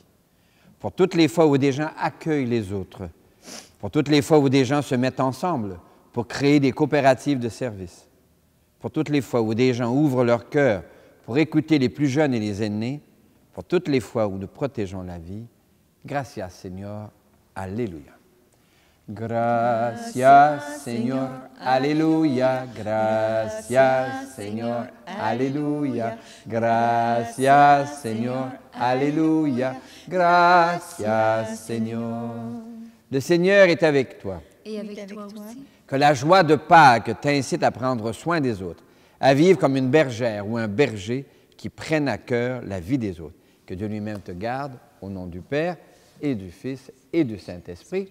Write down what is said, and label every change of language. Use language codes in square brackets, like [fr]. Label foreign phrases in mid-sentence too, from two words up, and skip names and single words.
[fr] Pour toutes les fois où des gens accueillent les autres, pour toutes les fois où des gens se mettent ensemble pour créer des coopératives de services, pour toutes les fois où des gens ouvrent leur cœur pour écouter les plus jeunes et les aînés, pour toutes les fois où nous protégeons la vie, gracias, Seigneur, Alléluia. [es] Gracias, Señor, aleluya. Gracias, Señor, aleluya. Gracias, Señor, aleluya. Gracias, Señor. [fr] Le Seigneur est avec toi. Et avec toi aussi. Que la joie de Pâques t'incite à prendre soin des autres, à vivre comme une bergère ou un berger qui prennent à cœur la vie des autres. Que Dieu lui-même te garde, au nom du Père et du Fils et du Saint-Esprit.